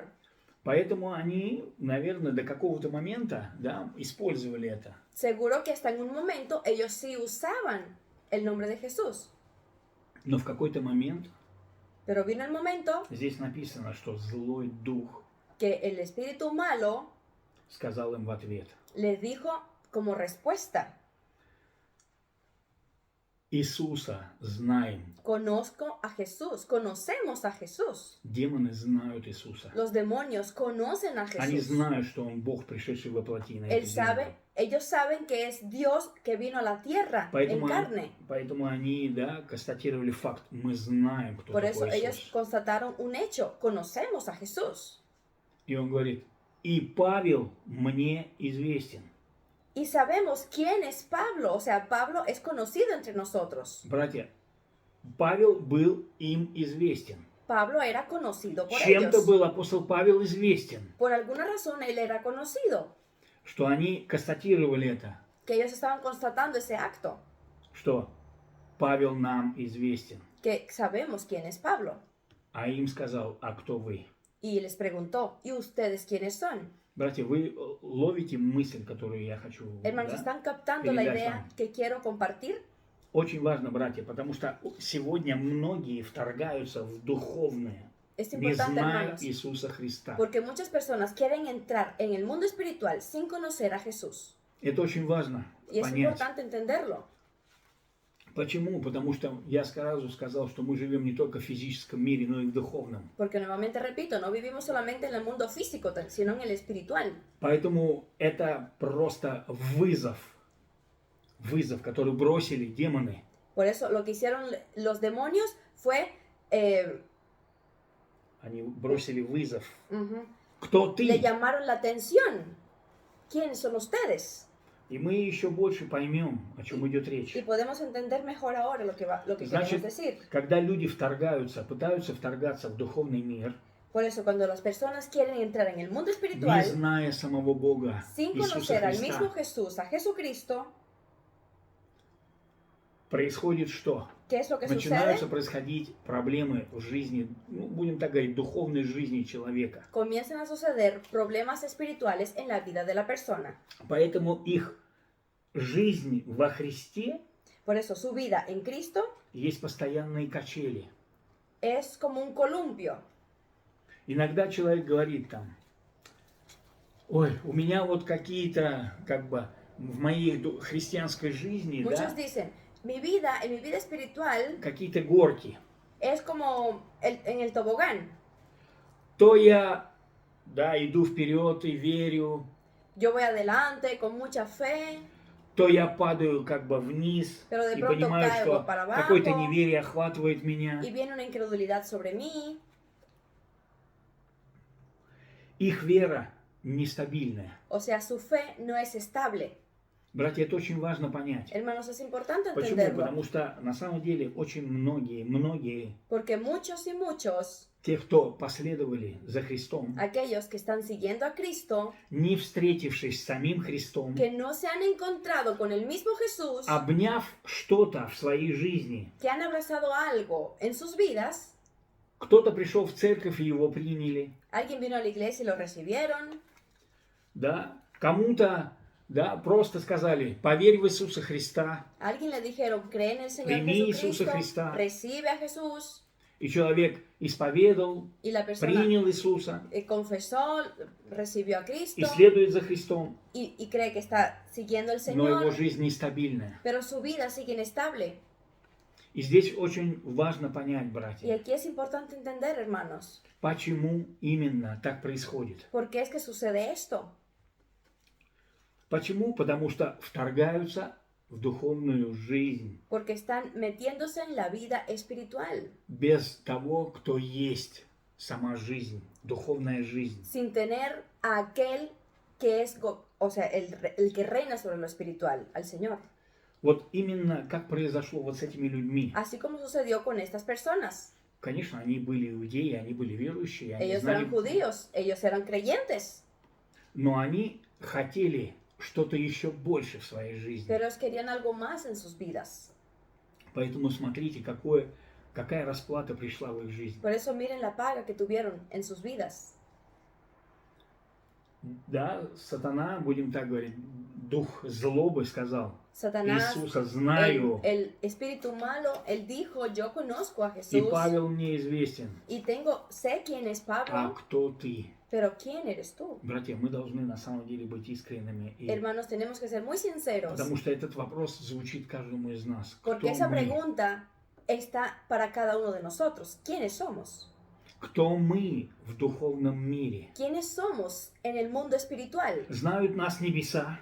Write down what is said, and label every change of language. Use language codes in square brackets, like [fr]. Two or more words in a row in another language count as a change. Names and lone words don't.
[ru] Поэтому они, наверное, до какого-то момента, использовали это. [es] Seguro que hasta en un momento ellos sí usaban el nombre de Jesús. [ru] Но в какой-то момент [es] Pero vino el momento [ru] здесь написано, что злой дух [es] que el espíritu malo [ru] сказал им в ответ: [es] les dijo como respuesta: [ru] Иисуса знаем. [es] conozco a Jesús, conocemos a Jesús. [ru] Демоны знают Иисуса. [es] Los demonios conocen a [ru] Они [es] Jesús. [ru] знают, что Он Бог, пришедший во плоти на эту землю. [es] Ellos saben que es Dios que vino a la tierra en carne. [ru] Поэтому они, констатировали факт: мы знаем, кто [es] Por eso [ru] такой [es] ellos [ru] Иисус. [es] constataron un hecho, conocemos a Jesús. [ru] И Он говорит: и Павел мне известен. [es] Y sabemos quién es Pablo, o sea, Pablo es conocido entre nosotros. [ru] Братья, Павел был им известен. [es] Pablo era conocido por [ru] Чем-то [es] ellos. [ru] был апостол Павел известен, [es] Por alguna razón él era conocido, [ru] что они констатировали это, [es] que ellos estaban constatando ese acto, [ru] что Павел нам известен. [es] que sabemos quién es Pablo. [ru] А им сказал: а кто вы? [es] Y les preguntó, ¿y ustedes quiénes son? [ru] Братья, вы ловите мысль, которую я хочу, [es] Hermanos, ¿están captando la [ru] передать [es] idea [ru] вам? [es] que quiero compartir? [ru] Очень важно, братья, потому что сегодня многие вторгаются в духовное. [es] Es [ru] не [es] importante, [ru] зная [es] hermanos, [ru] Иисуса Христа. [es] porque muchas personas quieren entrar en el mundo espiritual sin conocer a Jesús. [ru] Это очень важно [es] Y es [ru] понять. [es] importante entenderlo. [ru] Почему? Потому что я сразу сказал, что мы живем не только в физическом мире, но и в духовном. [es] Porque nuevamente repito, no vivimos solamente en el mundo físico, sino en el espiritual. [ru] Поэтому это просто вызов, который бросили демоны. [es] Por eso lo que hicieron los demonios fue... [ru] Они бросили вызов. ujú, Кто [es] le [ru] ты? [es] llamaron la atención. ¿Quiénes son ustedes? [ru] И мы еще больше поймем, о чем идет [es] Y [ru] речь. [es] podemos entender mejor ahora lo que [ru] Значит, [es] queremos decir. [ru] когда люди пытаются вторгаться в духовный мир, [es] Por eso cuando las personas quieren entrar en el mundo [ru] не [es] espiritual, [ru] зная самого Бога, [es] sin [ru] Иисуса [es] conocer al mismo [ru] Христа, [es] Jesús, a Jesucristo, [ru] происходит что? [es] ¿qué es lo que [ru] Начинаются [es] sucede? [ru] происходить проблемы в жизни, ну, будем так говорить, духовной жизни человека. [es] Comienzan a suceder problemas espirituales en la vida de la persona. [ru] Поэтому их жизнь во Христе [es] Por eso su vida en Cristo [ru] есть постоянные качели. [es] es como un columpio. [ru] Иногда человек говорит там, ой, у меня вот какие-то, как бы, в моей христианской жизни, [es] Muchos [ru] да, [es] dicen, en mi vida espiritual [ru] какие-то горки. [es] es como en el tobogán. [ru] То я, да, иду вперед и верю, [es] Yo voy adelante con mucha fe, [ru] то я падаю как бы вниз [es] pero de [ru] и [es] pronto [ru] понимаю, [es] caigo [ru] что [es] para abajo [ru] какое-то неверие охватывает меня. [es] y viene una incredulidad sobre mí. [ru] Их вера нестабильная. [es] O sea, su fe no es estable. [ru] Братья, это очень важно понять. [es] Hermanos, es importante [ru] Почему? [es] entenderlo. [ru] Потому что на самом деле очень многие, [es] Porque muchos y muchos, [ru] те, кто последовали за Христом, [es] aquellos que están siguiendo a Cristo, [ru] не встретившись с самим Христом, [es] que no se han encontrado con el mismo Jesús, [ru] обняв что-то в своей жизни, [es] que han abrazado algo en sus vidas, [ru] кто-то пришел в церковь и его приняли, [es] alguien vino a la iglesia y lo recibieron, [ru] да, кому-то, да, просто сказали, поверь в Иисуса Христа, [es] a alguien le dijeron, cree en el Señor Primi Jesucristo, [ru] Иисуса Христа. [es] recibe a Jesús, [ru] и человек исповедовал, [es] y la persona [ru] принял Иисуса [es] confesó, recibió a [ru] и [es] Cristo [ru] следует за Христом, [es] y cree que está siguiendo al [ru] но его [es] Señor, [ru] жизнь нестабильная. [es] pero su vida sigue inestable. [ru] И здесь очень важно понять, [es] Y [ru] братья, [es] aquí es importante entender, hermanos, [ru] почему именно так происходит. [es] ¿por qué es que sucede esto? [ru] Почему? Потому что вторгаются в духовную жизнь [es] Porque están metiéndose en la vida espiritual, [ru] без того, кто есть сама жизнь, духовная жизнь. [es] sin tener a aquel que es, o sea, el que reina sobre lo espiritual, al Señor. [ru] Вот именно как произошло вот с этими людьми. [es] Así como sucedió con estas personas. [ru] Конечно, они были иудеи, они были верующие, они [es] Ellos [ru] знали, [es] eran judíos, ellos eran creyentes, [ru] но они хотели что-то еще больше в своей жизни. [es] pero ellos querían algo más en sus vidas. [ru] Поэтому смотрите, какая расплата пришла в их жизнь. [es] Por eso miren la paga que tuvieron en sus vidas. [ru] Да, сатана, будем так говорить, дух злобы сказал, [es] Satanás, [ru] Иисуса знаю, [es] el espíritu malo, él dijo, yo conozco a [ru] и [es] Jesús [ru] Павел мне известен. [es] y sé quién es [ru] А [es] Pablo, [ru] кто ты? [es] pero ¿quién eres tú? [ru] Братья, мы должны на самом деле быть искренними. [es] Hermanos, tenemos que ser muy sinceros, [ru] Потому что этот вопрос звучит каждому из нас. [es] porque [ru] Кто [es] esa [ru] мы? [es] pregunta está para cada uno de nosotros. ¿Quiénes somos? [ru] Кто мы в духовном мире? [es] ¿Quiénes somos en el mundo espiritual? [ru] Знают нас небеса,